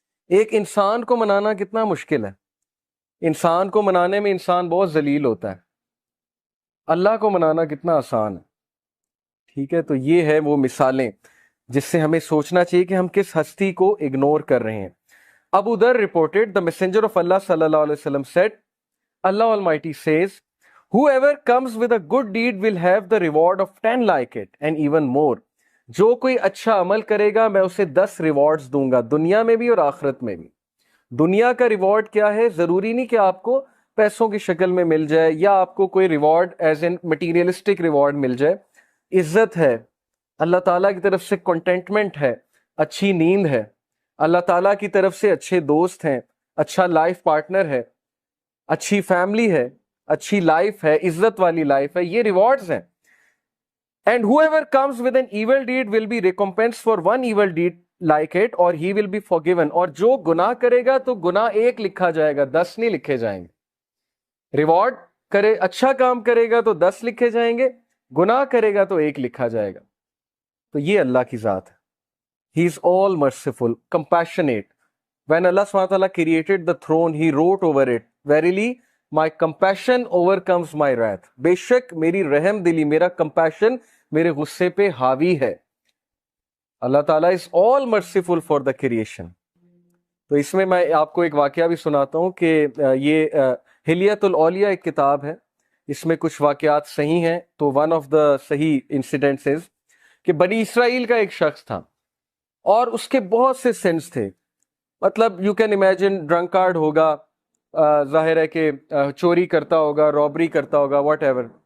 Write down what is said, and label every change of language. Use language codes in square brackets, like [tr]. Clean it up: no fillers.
[ur] ایک انسان کو منانا کتنا مشکل ہے، انسان کو منانے میں انسان بہت ذلیل ہوتا ہے، اللہ کو منانا کتنا آسان ہے. ٹھیک ہے، تو یہ ہے وہ مثالیں جس سے ہمیں سوچنا چاہیے کہ ہم کس ہستی کو اگنور کر رہے ہیں. [en] Abu Dharr reported, the messenger of Allah sallallahu alaihi wasallam said, Allah Almighty says, whoever comes with a good deed will have the reward of 10 like it and even more. [ur] جو کوئی اچھا عمل کرے گا میں اسے 10 ریوارڈز دوں گا، دنیا میں بھی اور آخرت میں بھی. دنیا کا ریوارڈ کیا ہے؟ ضروری نہیں کہ آپ کو پیسوں کی شکل میں مل جائے یا آپ کو کوئی reward [en] as an materialistic reward [ur] مل جائے. عزت ہے، اللہ تعالیٰ کی طرف سے کنٹینٹمنٹ ہے، اچھی نیند ہے، اللہ تعالیٰ کی طرف سے اچھے دوست ہیں، اچھا لائف پارٹنر ہے، اچھی فیملی ہے، اچھی لائف ہے، عزت والی لائف ہے، یہ ریوارڈز ہیں. [en] And whoever comes with an evil deed will be recompensed for one evil deed like it or he will be forgiven. [ur] اور جو گناہ کرے گا تو گناہ 1 لکھا جائے گا، 10 نہیں لکھے جائیں گے. ریوارڈ کرے، اچھا کام کرے گا تو 10 لکھے جائیں گے، گناہ کرے گا تو 1 لکھا جائے گا. تو یہ اللہ کی ذات ہے. [en] He is all merciful, compassionate. When Allah subhanahu wa ta'ala created the throne, he wrote over it, verily my compassion overcomes my wrath. [ur] بے شک میری رحم دلی، میرا compassion میرے غصے پہ حاوی ہے. [en] اللہ تعالیٰ is all merciful for the creation. [ur] تو اس میں میں آپ کو ایک واقعہ بھی سناتا ہوں کہ یہ حلیت الاولیاء ایک کتاب ہے، اس میں کچھ واقعات صحیح ہیں. تو [en] one of the صحیح incidents is [ur] کہ بنی اسرائیل کا ایک شخص تھا اور اس کے بہت سے سنس تھے. مطلب [en] you can imagine drunkard [ur] ہوگا، ظاہر ہے کہ چوری کرتا ہوگا، رابری کرتا ہوگا، واٹ ایور.